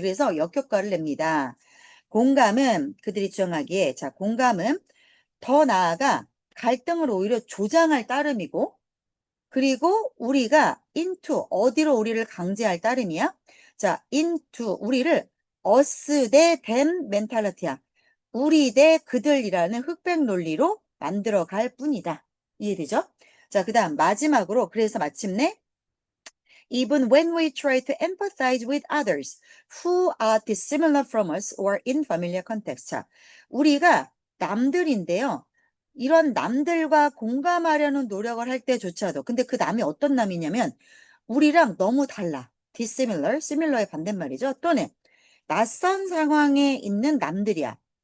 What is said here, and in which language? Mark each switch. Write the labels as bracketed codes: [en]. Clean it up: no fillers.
[ko] 그래서 역효과를 냅니다. 공감은 그들이 주장하기에, 자, 공감은 더 나아가 갈등을 오히려 조장할 따름이고, 그리고 우리가 into, 어디로 우리를 강제할 따름이야? 자, into, 우리를 us 대 them 멘탈리티야. 우리 대 그들이라는 흑백 논리로 만들어 갈 뿐이다. 이해되죠? 자, 그 다음 마지막으로, 그래서 마침내 [en] even when we try to empathize with others who are dissimilar from us or in familiar context. [ko] 자, 우리가 남들인데요. 이런 남들과 공감하려는 노력을 할 때조차도 근데 그 남이 어떤 남이냐면 우리랑 너무 달라. dissimilar, similar의 반대말이죠. 또는 낯선 상황에 있는 남들이야.